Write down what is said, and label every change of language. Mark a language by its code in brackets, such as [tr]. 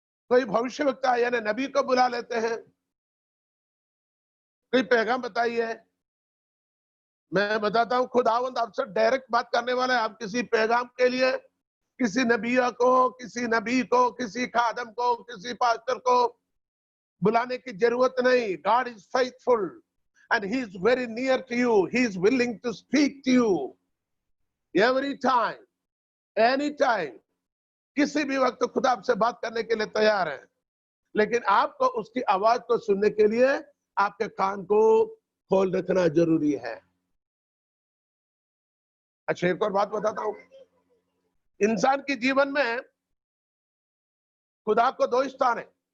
[hi] कोई भविष्यवक्ता यानी नबी को बुला लेते हैं, कोई पैगाम बताइए। मैं बताता हूं, खुदावंद आपसे डायरेक्ट बात करने वाला है। आप किसी पैगाम के लिए किसी नबिया को, किसी नबी को, किसी खादम को, किसी पास्टर को बुलाने की जरूरत नहीं। [en] God is faithful and he is very near to you. He is willing to speak to you every time, anytime. [hi] किसी भी वक्त खुदा आपसे बात करने के लिए तैयार है, लेकिन आपको उसकी आवाज को सुनने के लिए आपके कान को खोल रखना जरूरी है। अच्छा, एक और बात बताता हूं, इंसान के जीवन में खुदा को दो स्थान है।